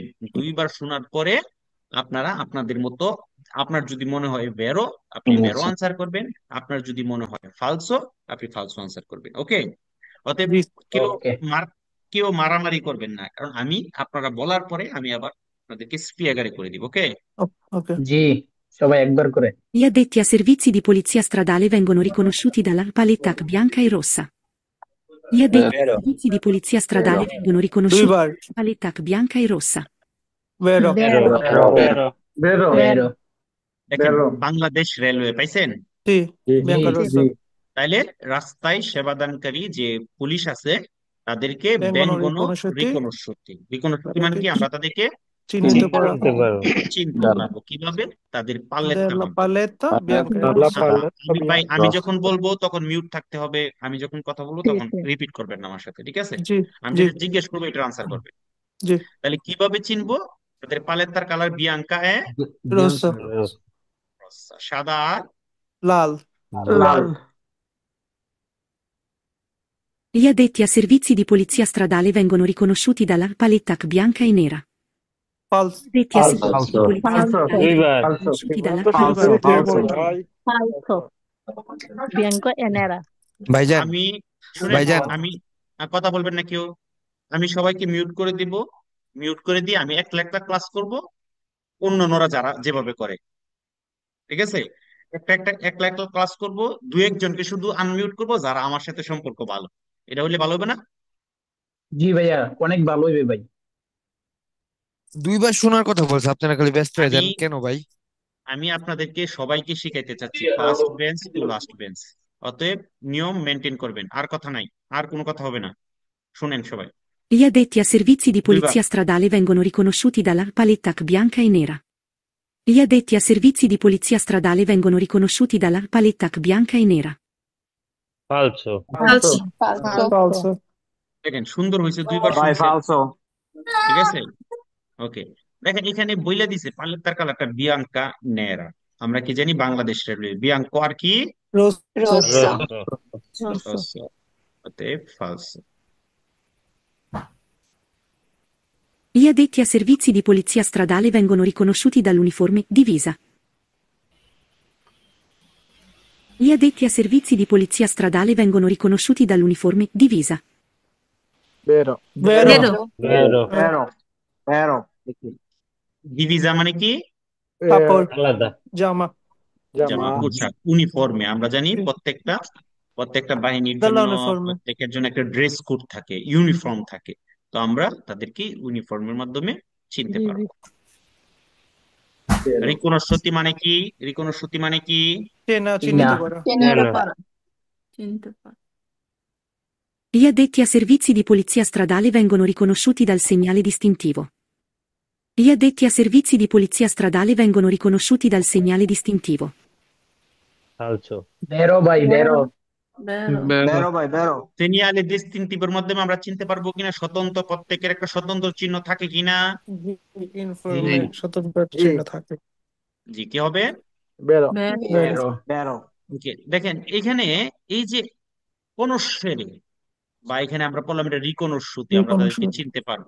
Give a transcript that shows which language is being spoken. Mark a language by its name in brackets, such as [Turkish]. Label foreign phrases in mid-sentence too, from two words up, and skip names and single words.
[Bangla] 2 বার শোনার পরে আপনারা আপনাদের মতো, আপনার যদি মনে হয় ভেরো, আপনি ভেরো আনসার করবেন। আপনার যদি মনে হয় ফালসো, আপনি ফালসো আনসার করবেন। ওকে। অতএব জি কেউ ওকে মার কেউ মারামারি করবেন না, কারণ আমি আপনারা বলার পরে আমি আবার আপনাদেরকে স্পিয়াগারে করে দিব। ওকে। ওকে জি সবাই একবার করে [Italian] Gli addetti a servizi di polizia stradale vengono riconosciuti dalla paletta bianca e rossa. Gli addetti a [Bangla] বেরো [Italian] servizi di polizia stradale vengono riconosciuti [Bangla] দুইবার [Italian] dalla paletta bianca e rossa. [Bangla] বেরো [Italian] vero vero vero [Bangla] বেরো বেরো দেখেন, বাংলাদেশ রেলওয়ে পাইছেন? জি জি বিয়াঙ্কা জি রোসা তাইলে রাস্তায় সেবাদানকারী যে পুলিশ আছে, তাদেরকে বেঙ্গন ব্যঙ্গন রিকনস্যুতি রিকনস্যুতি মানে তাদেরকে কি? আমরা তাদেরকে চিহ্নিত করা চিনতে পারবো চিনতে পারবো কিভাবে? তাদের পাল্লের [Italian] della [Bangla] মাধ্যমে। [Italian] paletta bianca e [Bangla] আল্লাহ [Italian] rossa [Bangla] পারলে আমি যখন বলবো তখন মিউট থাকতে হবে, আমি যখন কথা বলবো তখন রিপিট করবেন না আমার সাথে, ঠিক আছে? জি আমি জি যেটা জিজ্ঞেস করবো এটার আনসার করবে। জি তাহলে কিভাবে চিনবো? তাদের পালেত্তার কালার বিয়াঙ্কা রোসা সাদা আর লাল লাল [Italian] Gli addetti a servizi di polizia stradale vengono riconosciuti dalla paletta bianca e nera. [Bangla] ফালস [Italian] Gli addetti a Falso. servizi di polizia stradale [Bangla] দুইবার [Italian] vengono riconosciuti dalla [Bangla] দুইবার [Italian] paletta [Bangla] দুইবার বলতে [Italian] Falso. Bianco e nera. [Bangla] ভাইজান আমি শুনেন, ভাইজান আমি কথা বলবেন না কেউ, আমি সবাইকে মিউট করে দিব। মিউট করে দিয়ে আমি একলা একলা ক্লাস করব, অন্যান্যরা যারা যেভাবে করে, ঠিক আছে? একলা একলা ক্লাস করব, দু একজনকে শুধু আনমিউট করব যারা আমার সাথে সম্পর্ক ভালো। এটা হলে ভালো হবে না? জি ভাইয়া, অনেক ভালো হইবে ভাই। দুইবার শোনার কথা বলছে, আপনারা খালি ব্যস্ত হয়ে আমি যান কেন ভাই? আমি আপনাদেরকে সবাইকে শিখাইতে চাচ্ছি, [English] first bench to last bench. [Bangla] অতএব নিয়ম মেনটেন করবেন, আর কথা নাই, আর কোনো কথা হবে না। শুনেন সবাই। [Italian] Gli addetti a servizi di [Bangla] দুইবার। [Italian] polizia stradale vengono riconosciuti dalla paletta bianca e nera. Gli addetti a servizi di polizia stradale vengono riconosciuti dalla paletta bianca e nera. Falso. Falso. Falso. Falso. [Bangla] দেখেন সুন্দর হয়েছে, দুইবার ভাই শুনছেন, ফালসো। ঠিক আছে? ওকে, দেখেন এখানে বইলা দিছে পালেত্তার কালারটা [Italian] bianca nera. [Bangla] আমরা কি জানি বাংলাদেশ রেলওয়ে বিয়াঙ্কো আর কি [Italian] Rosso. Rosso. Rosso. [Bangla] রস। অতএব ফালস। [Italian] Gli addetti a servizi di polizia stradale vengono riconosciuti dall'uniforme divisa. Gli addetti a servizi di polizia stradale vengono riconosciuti dall'uniforme divisa. [Bangla] বেরো [Italian] Vero. Vero. vero vero [Bangla] ডিভিজা মানে কি? Capo. Alada. Giamma. জামা পোশাক, ইউনিফর্মে। আমরা জানি প্রত্যেকটা প্রত্যেকটা বাহিনীর জন্য, [Italian] Dall'uniforme. [Bangla] প্রত্যেকের জন্য একটা ড্রেস কোড থাকে, ইউনিফর্ম থাকে। তো আমরা তাদেরকে ইউনিফর্মের মাধ্যমে চিনতে জি, জি। পারবো। রিকোনসিতি মানে কি? রিকোনসিতি মানে কি? Cena, Cena. চিহ্নিত করা। চিহ্নিত করা। চিহ্নিত করা। [Italian] Gli addetti a servizi di polizia stradale vengono riconosciuti dal segnale distintivo. Gli addetti a servizi di polizia stradale vengono riconosciuti dal segnale distintivo. Falso. [Bangla] বেরো ভাই, বেরো। বেরো। বেরো ভাই বেরো। [Italian] segnale distintivo [Bangla] মাধ্যমে আমরা চিনতে পারবো কিনা, স্বতন্ত্র প্রত্যেকের একটা স্বতন্ত্র চিহ্ন থাকে কিনা? ইউনিফর্মে স্বতন্ত্র চিহ্ন থাকে। জি, কি হবে? বেরো বেরো। বেরো। বেরো। ওকে, দেখেন এখানে এই যে কনস্যেরে, বা এখানে আমরা বললাম এটা রিকনস্যুতি, আমরা তাদেরকে চিনতে পারবো।